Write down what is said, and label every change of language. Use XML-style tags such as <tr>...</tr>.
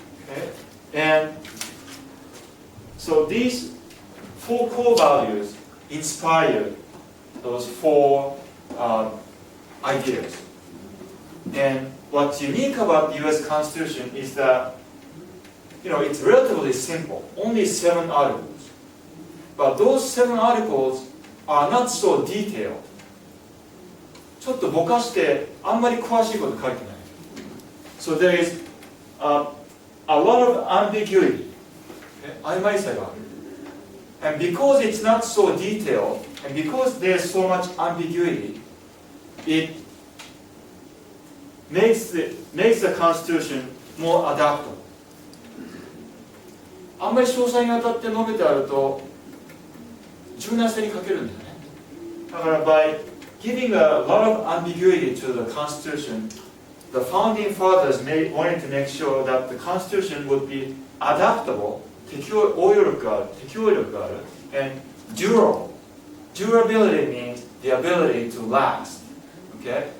<en>Okay? And so these 4 core values inspired those 4 ideas. And what's unique about the US Constitution is that, it's relatively simple, only 7 articles. But those 7 articles are not so detailed.</en> <ja>ちょっとぼかしてあんまり詳しいこと書いてない。</ja> <en>So there is a lot of ambiguity.</en> <ja>曖昧さがある。</ja> <en>And because it's not so detailed, and because there's so much ambiguity, it makes the Constitution more adaptable.</en> <ja>あんまり詳細にわたって述べてあると柔軟性に欠けるんだよね。だから</ja> <en>by giving a lot of ambiguity to the Constitution, the founding fathers wanted to make sure that the Constitution would be adaptable,</en> <ja>適応力がある</ja> <en>and durable. Durability means the ability to last, okay?</en>